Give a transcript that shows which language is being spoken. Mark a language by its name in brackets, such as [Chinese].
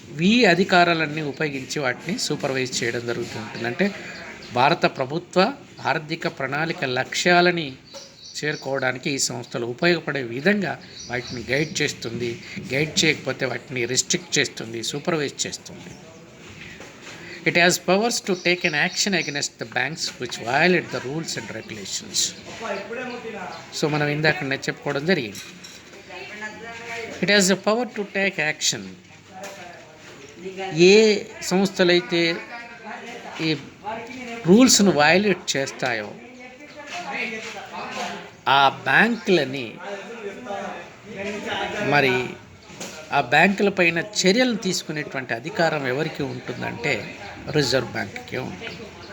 [Telugu] ఈ అధికారాలన్నీ ఉపయోగించి వాటిని సూపర్వైజ్ చేయడం జరుగుతుంటుంది. అంటే భారత ప్రభుత్వ ఆర్థిక ప్రణాళిక లక్ష్యాలని చేరుకోవడానికి ఈ సంస్థలు ఉపయోగపడే విధంగా వాటిని గైడ్ చేస్తుంది. గైడ్ చేయకపోతే వాటిని రెస్ట్రిక్ట్ చేస్తుంది, సూపర్వైజ్ చేస్తుంది. [English] It has powers to take an action against the banks which violate the rules and regulations. [Telugu] So మనం ఇందాక చెప్పుకోవడం జరిగింది. [English] It has the power to take action. [Telugu] ఏ సంస్థలైతే ఈ రూల్స్ను వయలేట్ చేస్తాయో ఆ బ్యాంకులని మరి ఆ బ్యాంకుల పైన చర్యలు తీసుకునేటువంటి అధికారం ఎవరికి ఉంటుందంటే రిజర్వ్ బ్యాంక్కే ఉంటుంది.